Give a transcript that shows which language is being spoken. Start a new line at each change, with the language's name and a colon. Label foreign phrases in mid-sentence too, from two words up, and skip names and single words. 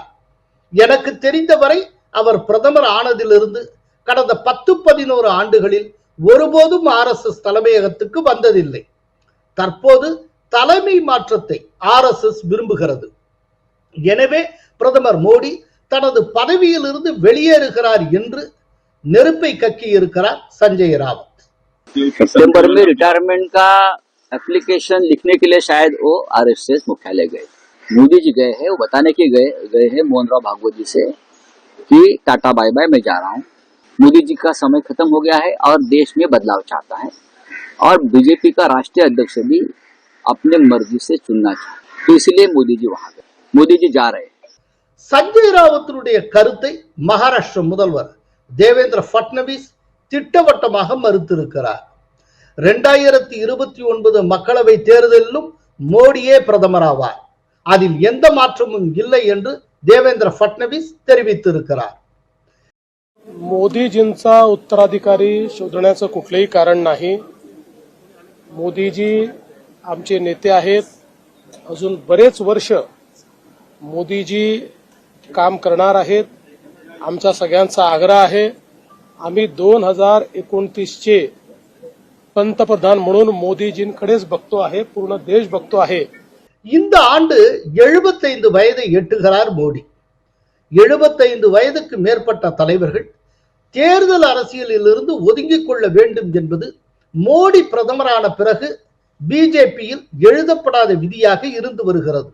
Tamil: எனக்கு தெரிந்தவரை அவர் பிரதமர் ஆனதிலிருந்து கடந்த 10-11 ஆண்டுகளில் ஒருபோதும் RSS தலைமையகத்துக்கு வந்ததில்லை. தற்போது தலைமை மாற்றத்தை RSS விரும்புகிறது. எனவே பிரதமர் மோடி தனது பதவியில் இருந்து வெளியேறுகிறார் என்று நெருப்பை கக்கி இருக்கிறார் சஞ்சய் ராவத்.
Hindi: सितंबर में रिटायरमेंट का एप्लीकेशन लिखने के लिए शायद वो RSS मुख्यालय गए, मोदी जी गए हैं, वो बताने के गए हैं मोहन राव भागवत जी से कि टाटा
English: bye bye,
Hindi: मैं जा रहा हूँ, मोदी जी का समय खत्म हो गया है और देश में बदलाव चाहता है और बीजेपी का राष्ट्रीय अध्यक्ष भी अपने मर्जी से चुनना चाहता है, तो इसलिए मोदी जी वहां गए, मोदी जी जा रहे हैं.
Tamil: சஞ்சய் ராவத்தினுடைய கருத்தை மகாராஷ்டிர முதல்வர் தேவேந்திர பட்னவிஸ் திட்டவட்டமாக மறுத்திருக்கிறார். 2029 மக்களவை தேர்தலிலும் மோடியே பிரதமராவார், அதில் எந்த மாற்றமும் இல்லை என்று देवेंद्र फडणवीस தெரிவித்திருக்கிறார்.
Marathi: मोदीजींचा उत्तराधिकारी शोधण्याचं कुठलेही कारण नाही. मोदीजी आमचे नेते आहेत, अजून बरेच वर्ष मोदीजी काम करणार आहेत. आमचा सगळ्यांचा आग्रह आहे, आम्ही 2029चे पंतप्रधान म्हणून मोदीजींकडेच बघतो आहे, पूर्ण देश बघतो आहे.
Tamil: இந்த ஆண்டு 75 வயதை எட்டுகிறார் மோடி. 75 வயதுக்கு மேற்பட்ட தலைவர்கள் தேர்தல் அரசியலில் இருந்து ஒதுங்கிக் கொள்ள வேண்டும் என்பது மோடி பிரதமரான பிறகு பிஜேபியில் எழுதப்படாத விதியாக இருந்து வருகிறது.